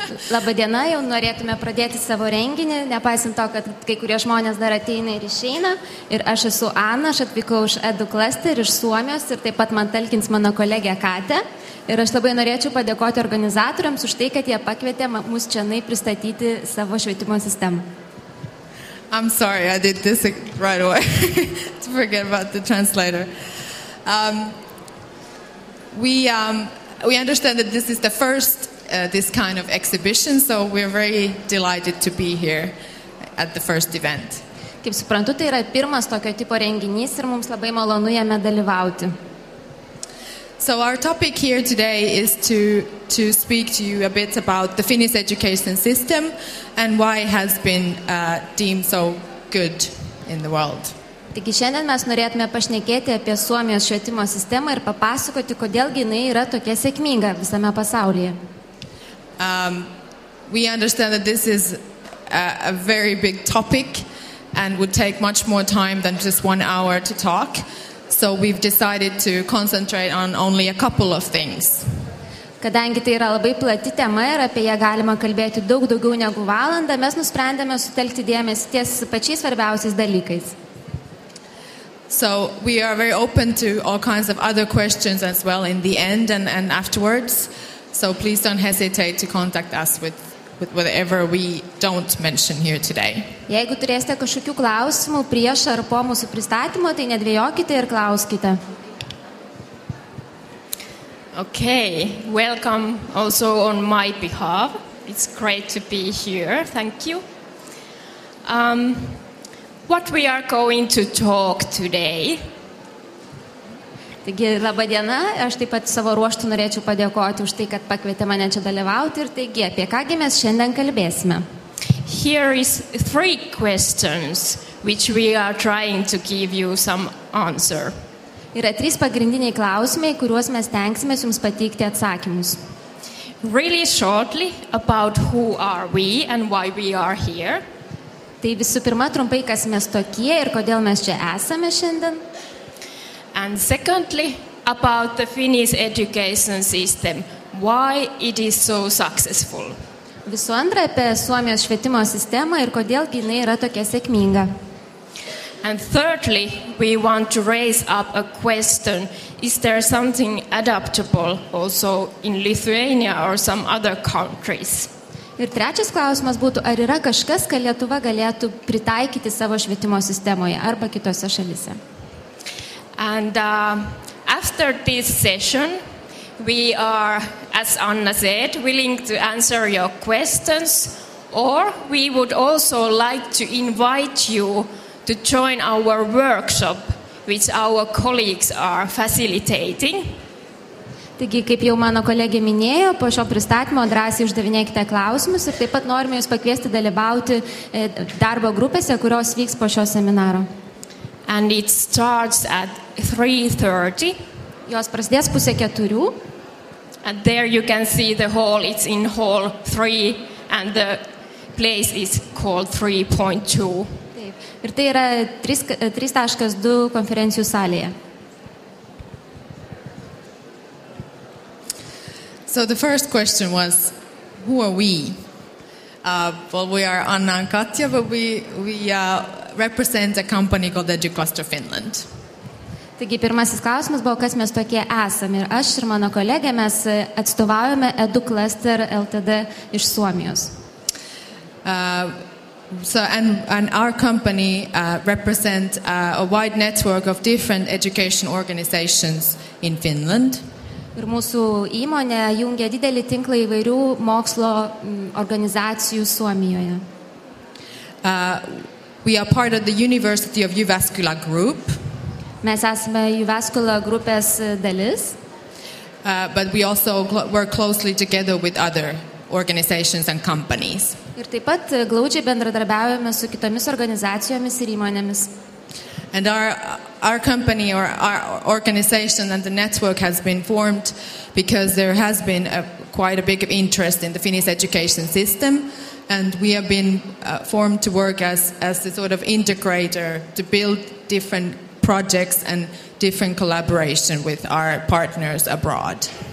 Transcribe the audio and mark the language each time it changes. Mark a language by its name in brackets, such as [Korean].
[Lithuanian] Labadiena, jau norėtume pradėti savo renginį, nepaisant to, kad kai kurie žmonės dar ateina ir išeina. Ir aš esu Ana, aš atvykau iš EduCluster, iš Suomijos ir taip pat man talkins mano kolegė Katja. Ir aš labai norėčiau padėkoti organizatoriams už tai, kad jie pakvietė mus čionai pristatyti savo švietimo sistemą. [English] I'm sorry, I did this right away. To forget about the translator. We understand that this is the first this kind of exhibition, so we're very delighted to be here at the first event. [Lithuanian] Kaip suprantu, tai yra pirmas tokio tipo renginys ir mums labai malonu jame dalyvauti. [English] So our topic here today is to speak to you a bit about the Finnish education system and why it has been deemed so good in the world. [Lithuanian] Taigi šiandien mes norėtume pašnekėti apie Suomijos švietimo sistemą ir papasakoti, kodėlgi jinai yra tokia sėkminga visame pasaulyje. [English] We understand that this is a very big topic and would take much more time than just 1 hour to talk. So we've decided to concentrate on only a couple of things. [Lithuanian] Kadangi tai yra labai plati tema ir apie ją galima kalbėti daug daugiau negu valandą, mes nusprendėme sutelkti dėmesį ties pačiais svarbiausiais dalykais. [English] So we are very open to all kinds of other questions as well in the end and afterwards. So please don't hesitate to contact us with whatever we don't mention here today. [Lithuanian] Jeigu turėsite kažkokių klausimų prieš ar po mūsų pristatymo, tai nedvejokite ir klauskite. [English] Okay, welcome also on my behalf. It's great to be here. Thank you. What we are going to talk today. [Lithuanian] Taigi, labadiena, aš taip pat savo ruoštų norėčiau padėkoti už tai, kad pakvietė mane čia dalyvauti ir taigi, apie kągi mes šiandien kalbėsime. [English] Here is 3 questions which we are trying to give you some answer. [Lithuanian] Yra 3 pagrindiniai klausimai, kuriuos mes tenksime jums pateikti atsakymus. [English] Really shortly about who are we and why we are here. [Lithuanian] Tai visų pirma, trumpai, kas mes tokie ir kodėl mes čia esame šiandien. [English] And secondly, about the Finnish education system, why it is so successful. [Lithuanian] Visų antra, apie Suomijos švietimo sistemą ir kodėl jinai yra tokia sėkminga. [English] And thirdly, we want to raise up a question, is there something adaptable also in Lithuania or some other countries? [Lithuanian] Ir trečias klausimas būtų, ar yra kažkas, ką Lietuva galėtų pritaikyti savo švietimo sistemoje arba kitose šalise. [English] And after this session, we are, as Anna said, willing to answer your questions, or we would also like to invite you to join our workshop, which our colleagues are facilitating. [Lithuanian] Taigi, kaip jau mano kolegė minėjo, po šio pristatymo drąsiai uždavinėkite klausimus ir taip pat norime jūs pakviesti dalyvauti darbo grupėse, kurios vyks po šio seminaro. [English] And it starts at 3:30. [Lithuanian] Jos prasidės 3:30. [English] And there you can see the hall. It's in hall 3 and the place is called 3.2. [Lithuanian] Taip. Ir tai yra 3.2 konferencijų salėje. [English] So the first question was, who are we? Well, we are Anna and Katja, but we represent a company called EduCluster Finland. [Lithuanian] Taigi pirmasis klausimas buvo, kas mes tokie esame. Ir aš ir mano kolegė mes atstovaujame EduCluster LTD iš Suomijos. [English] And our company represents a wide network of different education organizations in Finland. [Lithuanian] Ir mūsų įmonė jungia didelį tinklą įvairių mokslo organizacijų Suomijoje. [English] We are part of the University of Jyväskylä group. [Lithuanian] Mes esame Jyväskylä grupės dalis. [English] but we also work closely together with other organizations and companies. [Lithuanian] Ir taip pat glaudžiai bendradarbiaujame su kitomis organizacijomis ir įmonėmis. [English] And our company or our organization and the network has been formed because there has been quite a big interest in the Finnish education system, and we have been formed to work as a sort of integrator to build different projects and different collaboration with our partners abroad.